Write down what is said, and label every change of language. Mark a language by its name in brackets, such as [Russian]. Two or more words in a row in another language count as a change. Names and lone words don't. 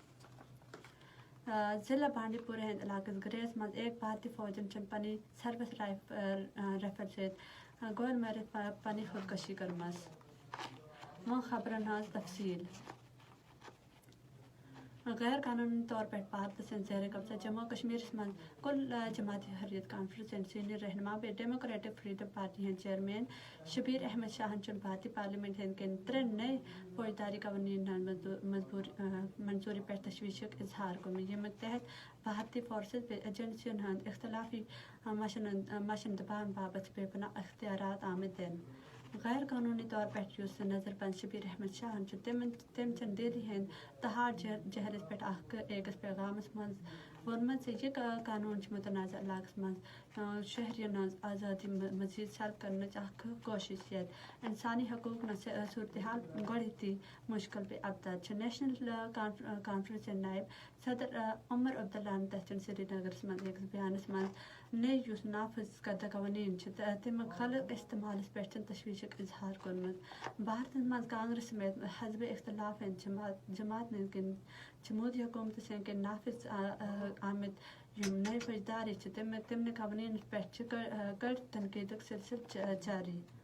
[Kashmiri] ضلع بانڈی پورہ ہٕنٛدِ علاقس گریز منٛز ایک بھارتی فوجن چھُنہٕ پنٕنۍ سروس رائفل سۭتۍ گولہِ مٲرِتھ پنٕنۍ خودکشی کٔرمٕژ وۄنۍ خبرن ہٕنٛز تفصیل غیر قانونی طور پٮ۪ٹھ بھارت سٕنٛدِ زیر قبضہ جموں کشمیرس منٛز کل جماعتی حریت کانفرنس ہٕنٛدۍ سینئر رہنما بیٚیہِ ڈیموکریٹک فریڈم پارٹی ہٕنٛدۍ چیئرمین شبیر احمد شاہن چھُنہٕ بھارتی پارلیمنٹ ہٕنٛدۍ کِنۍ 3 نئے فوجداری قوانین ہٕنٛز منظوری پٮ۪ٹھ تشویشُک اظہار کوٚرمُت ییٚمہِ تحت بھارتی فورسز بیٚیہِ ایجنسین ہٕنٛد اختلافی مشن دباون باپتھ چھِ بے پناہ اختیارات آمٕتۍ دِنہٕ غیر قانونی طور پٮ۪ٹھ یُس نظر بند شبیر احمد شاہن چھُ تٔمۍ چھُنہٕ دہلی ہٕنٛدۍ تہاڑ جہلس پٮ۪ٹھ اکھ أکِس پیغامس منٛز ووٚنمُت زِ یہِ قانون چھُ متنازع علاقس منٛز شہرین ہٕنٛز آزادی مزید سلب کرنٕچ اکھ کوٗشش یتھ انسانی حقوٗق صورتحال گۄڈٕنیتھٕے مُشکل بیٚیہِ ابتد چھِ نیشنل کانفرنس نائب صدر عمر عبداللہن دٔچھُن سری نگرس منٛز أکِس بیانس منٛز نئے یُس نافذ کردہ قوانین چھِ تِم خلق استعمالس پٮ۪ٹھ چھُنہٕ تشویشُک اظہار کوٚرمُت بھارتس منٛز کانگریس سمیت حزبِ اختلاف ہٕنٛدۍ جماعت کِنۍ چھِ مودی حکوٗمتس ہٕنٛدۍ کِنۍ نافذ آمٕتۍ یِم نئے فوجداری چھِ تِمنٕے قوانینس پٮ۪ٹھ چھِ کڑ تنقیٖدُک سلسلہٕ جاری